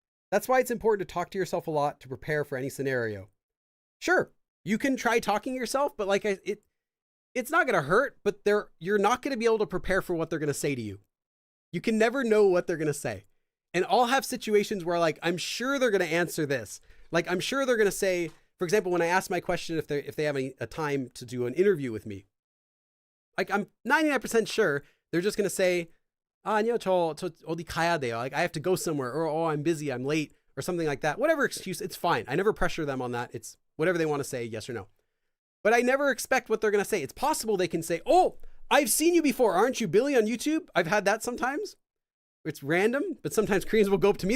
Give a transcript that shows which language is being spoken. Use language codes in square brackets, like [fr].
[en] That's why it's important to talk to yourself a lot to prepare for any scenario. Sure, you can try talking to yourself, but it's not going to hurt, but you're not going to be able to prepare for what they're going to say to you. You can never know what they're going to say. And I'll have situations where, like, I'm sure they're going to answer this. Like, I'm sure they're going to say, for example, when I ask my question if they have a time to do an interview with me, like, I'm 99% sure they're just going to say, [ko] 아니요, 저 어디 가야 돼요. [en] Like I have to go somewhere, or oh, I'm busy, I'm late, or something like that. Whatever excuse, it's fine. I never pressure them on that. It's whatever they want to say, yes or no. But I never expect what they're going to say. It's possible they can say, oh, I've seen you before. Aren't you Billy on YouTube? I've had that sometimes. It's random, but sometimes Koreans will go up to me.